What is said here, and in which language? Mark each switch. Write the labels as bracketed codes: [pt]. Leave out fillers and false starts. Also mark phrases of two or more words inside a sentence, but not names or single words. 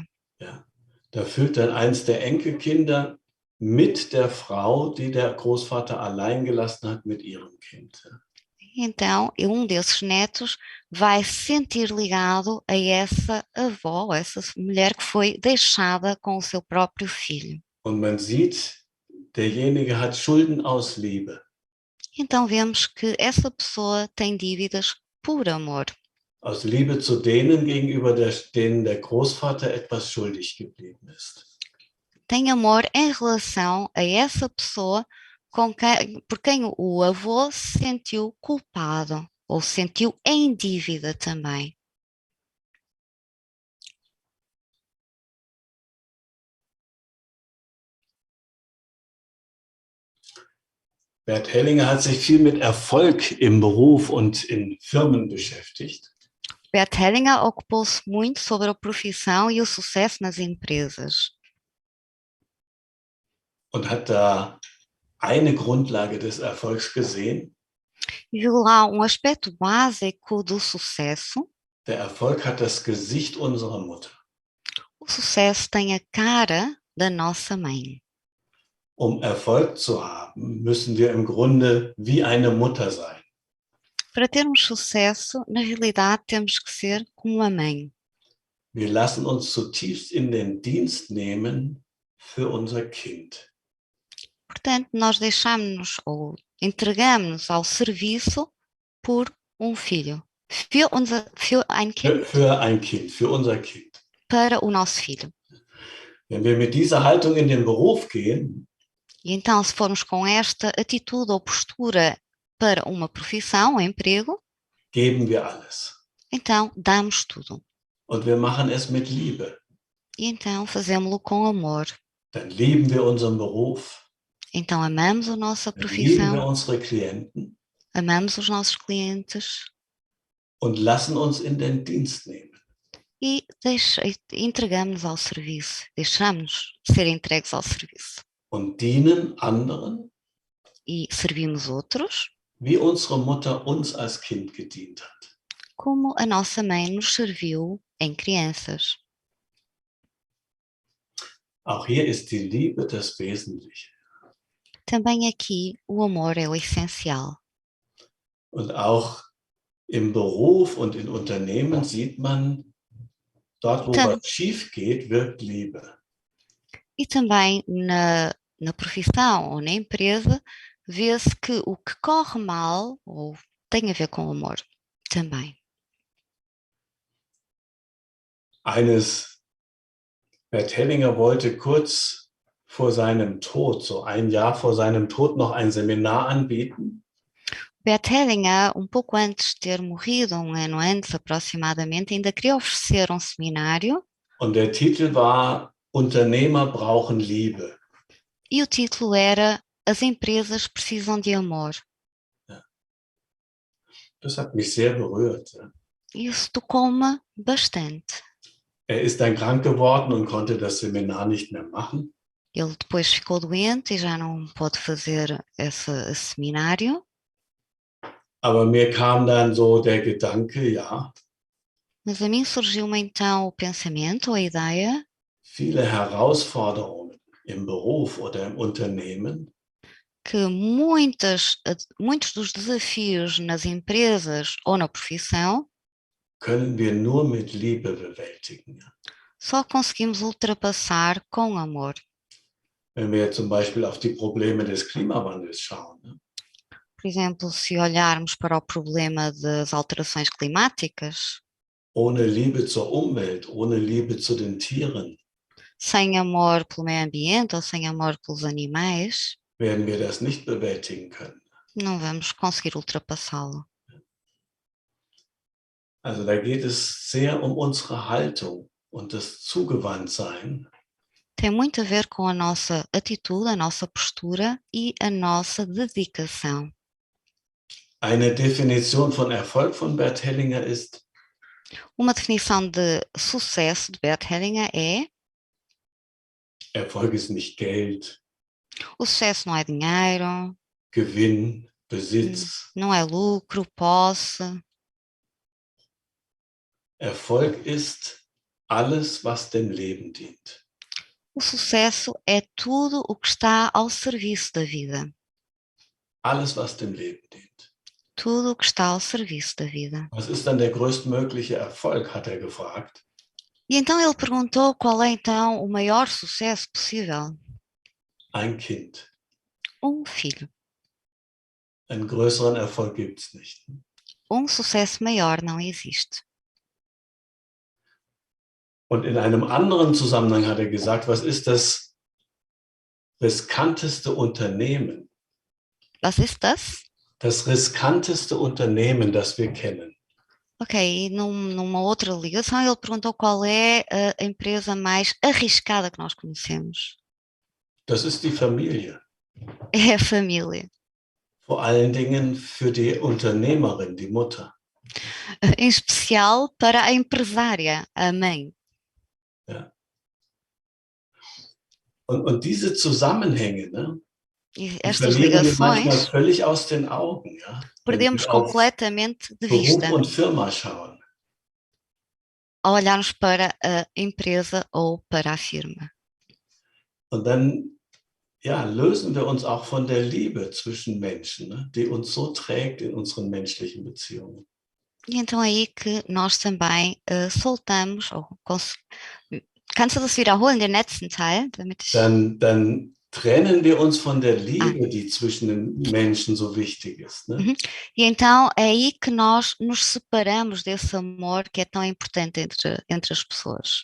[de] Ja. Da fühlt dann eins der Enkelkinder mit der Frau, die der Großvater allein gelassen hat, mit ihrem Kind. [pt] Então, um desses netos vai se sentir ligado a essa avó, a essa mulher que foi deixada com o seu próprio filho. [de] Und man sieht, derjenige hat Schulden aus Liebe. [pt] Então vemos que essa pessoa tem dívidas por amor. [de] Aus Liebe zu denen gegenüber, denen der Großvater etwas schuldig geblieben ist. [pt] Tem amor em relação a essa pessoa por quem o avô se sentiu culpado ou se sentiu em dívida também. [de] Bert Hellinger hat sich viel mit Erfolg im Beruf und in Firmen beschäftigt. [pt] Bert Hellinger ocupou-se muito sobre a profissão e o sucesso nas empresas. [de] Und hat da eine Grundlage des Erfolgs gesehen. [pt] Viu lá aspecto básico do sucesso. [de] Der Erfolg hat das Gesicht unserer Mutter. [pt] O sucesso tem a cara da nossa mãe. [de] Um Erfolg zu haben, müssen wir im Grunde wie eine Mutter sein. [pt] Para termos sucesso, na realidade temos que ser como uma mãe. [de] Wir lassen uns zutiefst in den Dienst nehmen für unser Kind. [pt] Portanto, nós deixamos-nos ou entregamos-nos ao serviço por um filho. [de] Für ein Kind. Für ein Kind, für unser Kind. [pt] Para o nosso filho. [de] Wenn wir mit dieser Haltung in den Beruf gehen, [pt] e então, se formos com esta atitude ou postura para uma profissão, um emprego, [de] geben wir alles. [pt] Então, damos tudo. [de] Und wir machen es mit Liebe. [pt] E então, fazemos-lo com amor. [de] Dann lieben wir unseren Beruf. [pt] Então, amamos a nossa [de] Lieben wir [pt] profissão, [de] unsere Klienten [pt] amamos os nossos clientes [de] und lassen uns in den Dienst nehmen. [pt] e entregamos-nos ao serviço, deixamos ser entregues ao serviço. [de] Und dienen anderen [pt] E servimos outros [de] wie unsere Mutter uns als Kind gedient hat. [pt] como a nossa mãe nos serviu em crianças. [de] Auch hier ist die Liebe das Wesentliche. [pt] Também aqui o amor é o essencial. [de] Und auch im Beruf und in Unternehmen sieht man, dort wo was schief geht, wirkt Liebe. [pt] E também na profissão ou na empresa, vê-se que o que corre mal ou tem a ver com o amor também. [de] Bert Hellinger wollte kurz vor seinem Tod, so ein Jahr vor seinem Tod, noch ein Seminar anbieten. [pt] Bert Hellinger, pouco antes de ter morrido, ano antes aproximadamente, ainda queria oferecer seminário. [de] Und der Titel war Unternehmer brauchen Liebe. E o título era As empresas precisam de amor. Ja. Das hat mich sehr berührt. Ja. [pt] Isso tocou-me bastante. [de] Er ist dann krank geworden und konnte das Seminar nicht mehr machen. [pt] Ele depois ficou doente e já não pôde fazer esse seminário. [de] Aber mir kam dann so der Gedanke, ja. [pt] Mas a mim surgiu-me então o pensamento, a ideia. [de] Viele Herausforderungen im Beruf oder im Unternehmen. [pt] Que muitos dos desafios nas empresas ou na profissão [de] können wir nur mit Liebe bewältigen. [pt] Só conseguimos ultrapassar com amor. [de] Wenn wir zum Beispiel auf die Probleme des Klimawandels schauen. Ne? [pt] Por exemplo, se olharmos para o problema das alterações climáticas, [de] ohne Liebe zur Umwelt, ohne Liebe zu den Tieren, [pt] sem amor pelo meio ambiente ou sem amor pelos animais, [de] werden wir das nicht bewältigen können. [pt] Não vamos conseguir ultrapassá-lo. [de] Also da geht es sehr um unsere Haltung und das Zugewandtsein. [pt] Tem muito a ver com a nossa atitude, a nossa postura e a nossa dedicação. [de] Eine Definition von Erfolg von Bert Hellinger ist: [pt] Uma definição de sucesso de Bert Hellinger é: [de] Erfolg ist nicht Geld. [pt] O sucesso não é dinheiro. [de] Gewinn, Besitz. [pt] Não é lucro, posse. [de] Erfolg ist alles, was dem Leben dient. [pt] O sucesso é tudo o que está ao serviço da vida. [de] Alles, was dem Leben dient. [pt] Tudo o que está ao serviço da vida. [de] Was ist dann der größtmögliche Erfolg, hat er gefragt. [pt] E então ele perguntou qual é então o maior sucesso possível. [de] Ein Kind. [pt] Filho. [de] Einen größeren Erfolg gibt es nicht. [pt] Sucesso maior não existe. [de] Und in einem anderen Zusammenhang hat er gesagt, was ist das riskanteste Unternehmen? Was ist das? Das riskanteste Unternehmen, das wir kennen. [pt] Ok, numa outra ligação ele perguntou qual é a empresa mais arriscada que nós conhecemos. [de] Das ist die Familie. [pt] É a família. [de] Vor allen Dingen für die Unternehmerin, die Mutter. [pt] Em especial para a empresária, a mãe. [de] Ja. Und diese Zusammenhänge, ne, [pt] estas [de] verlieren wir manchmal [pt] ligações [de] völlig aus den Augen. Ja, [pt] perdemos completamente de [de] Beruf [pt] vista [de] und Firma schauen. [pt] ao olharmos para a empresa ou para a firma. [de] Und dann lösen wir uns auch von der Liebe zwischen Menschen, ne, die uns so trägt in unseren menschlichen Beziehungen. [pt] E então é aí que nós também soltamos, ou [de] kannst du das wiederholen, den letzten Teil? Damit ich... Dann trennen wir uns von der Liebe, die zwischen den Menschen so wichtig ist. Ne? [pt] E então é aí que nós nos separamos desse amor que é tão importante entre as pessoas.